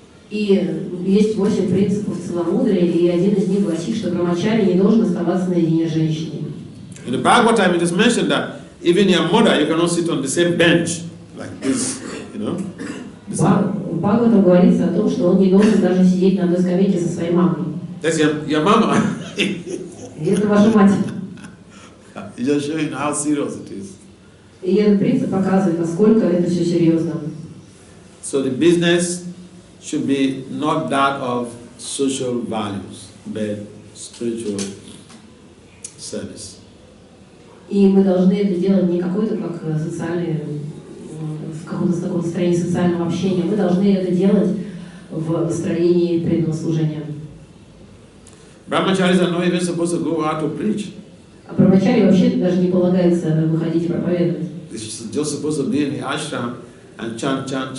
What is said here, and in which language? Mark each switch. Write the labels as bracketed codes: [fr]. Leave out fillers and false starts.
[ru] И есть 8 принципов целомудрия, и один из них гласит, что брамачари не должен оставаться наедине с женщиной. [en] In the Bhagavatam it is mentioned that even your mother, you cannot sit on the same bench like this, you know. [ru] В Бхагаватам говорится о том, что он не должен даже сидеть на одной скамейке со своей мамой. [en] That's your mama. [ru] И это ваша мать. [en] It's just showing how serious it is. [ru] И этот принцип показывает, насколько это все серьезно. [en] So the business should be not that of social values, but spiritual service. [ru] И мы должны это делать не какой-то как социальный, в каком-то таком настроении социального общения. Мы должны это делать в настроении преданного служения. [en] Brahmacharis are not even supposed to go out to preach. [ru] А брамачари вообще даже не полагается выходить и проповедовать. [en] They're just supposed to be in the ashram and chant.